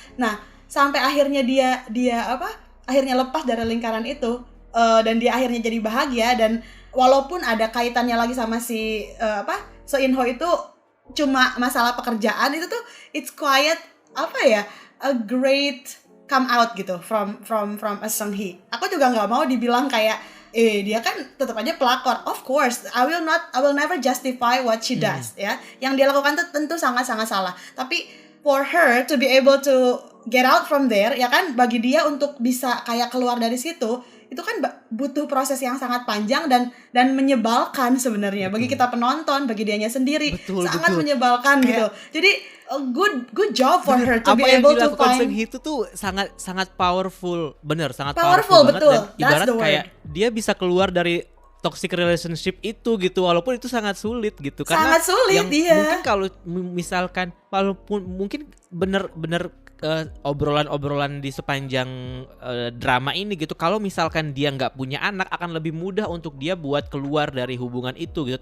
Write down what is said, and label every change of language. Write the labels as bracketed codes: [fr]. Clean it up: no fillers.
[id] Nah, sampai akhirnya dia akhirnya lepas dari lingkaran itu dan dia akhirnya jadi bahagia, dan walaupun ada kaitannya lagi sama si So In Ho itu cuma masalah pekerjaan, itu tuh [en] it's quite a great come out [id] gitu from a Seung Hye. Aku juga nggak mau dibilang kayak dia kan tetap aja pelakor. [en] Of course, I will never justify what she does ya. [id] Yang dia lakukan tuh tentu sangat-sangat salah. Tapi [en] for her to be able to get out from there, [id] ya kan, bagi dia untuk bisa kayak keluar dari situ, itu kan butuh proses yang sangat panjang dan menyebalkan sebenarnya bagi kita penonton, bagi dianya sendiri. Sangat menyebalkan gitu. [en] Jadi good job for her to be able to find. [id] Seung Hye itu tuh sangat powerful, bener, sangat powerful banget. Betul. Dan ibarat kayak dia bisa keluar dari toxic relationship itu gitu, walaupun itu sangat sulit gitu. Karena sangat sulit, mungkin kalau misalkan walaupun mungkin bener-bener obrolan-obrolan di sepanjang drama ini gitu, kalau misalkan dia nggak punya anak akan lebih mudah untuk dia buat keluar dari hubungan itu gitu.